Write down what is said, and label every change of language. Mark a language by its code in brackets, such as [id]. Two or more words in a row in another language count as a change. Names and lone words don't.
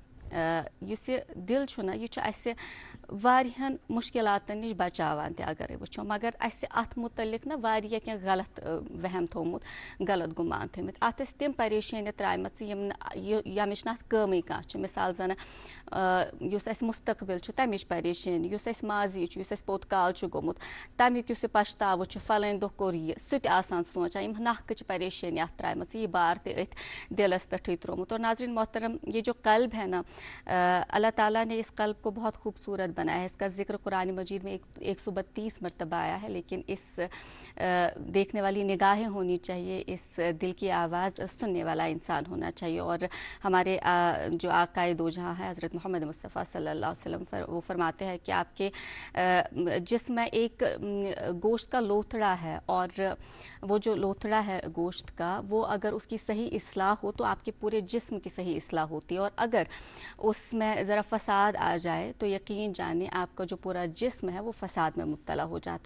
[ks] युस ये दिल छुना यह अस वारियान मुश्किलातन निश बचावान ते अगर वुचो, मगर अस अत मुतलिक ना वारिया क्या गलत वहम थोमुत, गलत गुमान थमित अत तिम परेशानी त्रायमत यमिश ना कमी कह मिसाल जन युस अस मुस्तकबिल तमिच परेशानी, युस अस माजी युस अस पोत काल गोमुत तमिक युस पछताव फलान दो कोर यह सह आसान सोचान यम नखच परेशानी अत त्रायमत यह बार ते अथ दिलस पे त्रोमुत। [ur] اور ناظرین محترم، یہ جو قلب ہے نا، اللہ تعالیٰ نے اس قلب کو بہت خوبصورت بنایا ہے. اس کا ذکر قرآن مجید میں 132 مرتبہ آیا ہے، لیکن اس دیکھنے والی نگاہیں ہونی چاہییں، اس دل کی آواز سننے والا انسان ہونا چاہیے. اور ہمارے جو آقائے دو جہاں ہے حضرت محمد مصطفیٰ [ar] صلى الله عليه وسلم [ur] وہ فرماتے ہیں کہ آپ کے جسم میں ایک گوشت کا لوتھڑا ہے، اور وہ جو لوتھڑا ہے گوشت کا، وہ اگر اس کی صحیح اصلاح ہو تو آپ کے پورے جسم کی صحیح اصلاح ہوتی ہے، اور اگر اس میں ذرا فساد آ جائے تو یقین جانے آپ کا جو پورا جسم ہے وہ فساد میں مبتلا ہو جاتا ہے.